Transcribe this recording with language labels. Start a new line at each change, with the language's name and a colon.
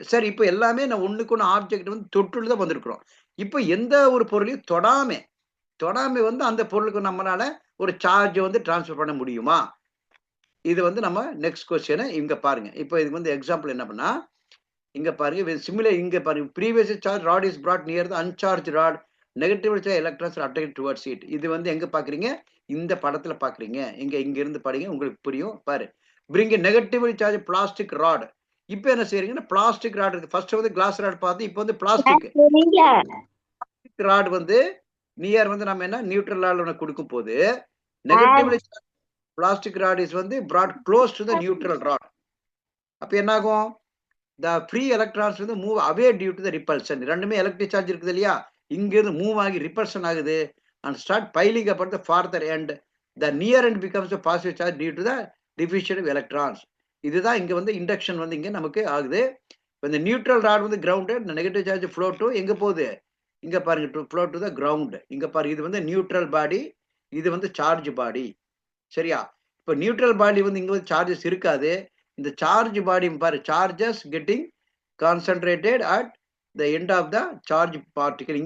Tamil: சரி, இப்போ எல்லாமே நான் ஒண்ணுக்கு ஒண்ணு ஆப்ஜெக்ட் வந்து தொட்டுல தான் வந்திருக்கிறோம். இப்போ எந்த ஒரு பொருளையும் தொடாம தொடாம வந்து அந்த பொருளுக்கு நம்மளால ஒரு சார்ஜ் வந்து டிரான்ஸ்ஃபர் பண்ண முடியுமா? இது வந்து நம்ம நெக்ஸ்ட் கொஸ்டின் இங்க பாருங்க. இப்போ இதுக்கு வந்து எக்ஸாம்பிள் என்ன பண்ணா, இங்க பாருங்க இங்க பாருங்க.
English: Previous charge rod is brought near the uncharged rod. Negative charge electrons are attracted towards it.
Tamil: இது வந்து எங்க பார்க்குறீங்க? இந்த படத்துல பார்க்குறீங்க. இங்க இருந்து படிங்க உங்களுக்கு புரியும். பாரு.
English: bring a negatively charged plastic rod.
Tamil: இப்போ என்ன செய்றீங்கன்னா, பிளாஸ்டிக் ராட் இருக்கு. ஃபர்ஸ்ட் வந்து கிளாஸ் ராட் பார்த்து, இப்போ வந்து பிளாஸ்டிக் ராட் வந்து நியர் வந்து நம்ம என்ன நியூட்ரல் ராட் கொடுக்கும்போது, நெகட்டிவ்லி பிளாஸ்டிக் ராட் இஸ் வந்து
English: brought close to the neutral rod.
Tamil: அப்ப என்ன ஆகும்?
English: the free electrons வந்து move away due to the repulsion.
Tamil: ரெண்டுமே எலக்ட்ரிக் சார்ஜ் இருக்குது இல்லையா? இங்க இருந்து மூவ் ஆகி ரிப்பல்ஷன் ஆகுது
English: and start piling up at the farther end. The near end becomes a positive charge due to the diffusion of electrons.
Tamil: இதுதான் இங்க வந்து இண்டக்ஷன் வந்து இங்க நமக்கு ஆகுது. இந்த நியூட்ரல் ராட் வந்து grounded, negative charge flow to எங்க போகுது? இங்க பாருங்க,
English: To flow to the ground.
Tamil: இங்க பாருங்க, இது வந்து நியூட்ரல் பாடி, இது வந்து சார்ஜ் பாடி. சரியா? இப்போ நியூட்ரல் பாடி வந்து இங்க வந்து சார்ஜஸ் இருக்காது. இந்த சார்ஜ் பாடி பாரு,
English: Charges getting concentrated at the end of the charge particle.